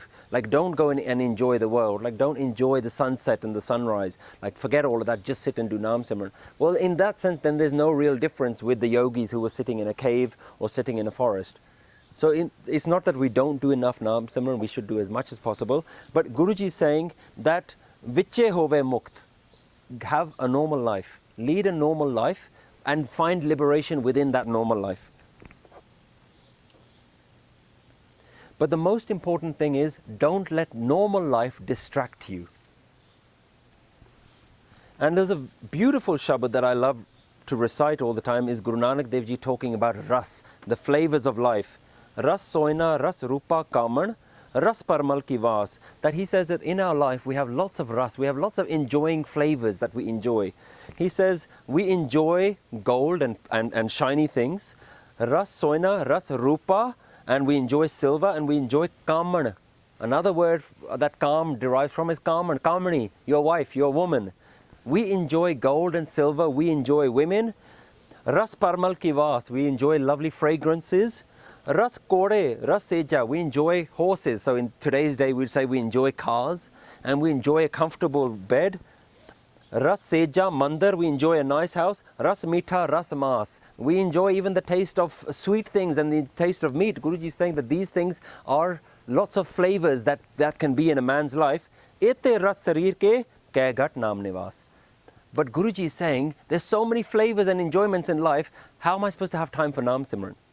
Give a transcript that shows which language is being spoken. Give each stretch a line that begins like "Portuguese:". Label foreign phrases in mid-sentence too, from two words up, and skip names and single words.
English: Like don't go in and enjoy the world, like don't enjoy the sunset and the sunrise, like forget all of that, just sit and do
Punjabi: Naam Simran.
English: Well, in that sense, then there's no real difference with the yogis who were sitting in a cave or sitting in a forest. So it's not that we don't do enough
Punjabi: Naam Simran,
English: we should do as much as possible. But Guruji is saying that
Punjabi: Viche hove mukt,
English: have a normal life, lead a normal life and find liberation within that normal life. But the most important thing is, don't let normal life distract you. And there's a beautiful shabad that I love to recite all the time, is Guru Nanak Dev Ji talking about ras, the flavors of life.
Punjabi: Ras soina, ras rupa kaman, ras parmal ki vas.
English: That he says that in our life we have lots of ras, we have lots of enjoying flavors that we enjoy. He says we enjoy gold and shiny things.
Punjabi: Ras soina, ras rupa,
English: and we enjoy silver, and we enjoy kaman. Another word that kaam derives from is kaman, kamani, your wife, your woman. We enjoy gold and silver, we enjoy women.
Punjabi: Ras parmal ki vas,
English: we enjoy lovely fragrances.
Punjabi: Ras kore, ras seja,
English: we enjoy horses. So in today's day we'd say we enjoy cars, and we enjoy a comfortable bed.
Punjabi: Ras seja mandar,
English: we enjoy a nice house.
Punjabi: Ras mitha, ras mas,
English: we enjoy even the taste of sweet things and the taste of meat. Guruji is saying that these things are lots of flavors that can be in a man's life.
Punjabi: Ete ras sarir ke kaigat naam nivas.
English: But Guruji is saying there's so many flavors and enjoyments in life, how am I supposed to have time for
Punjabi: Naam Simran?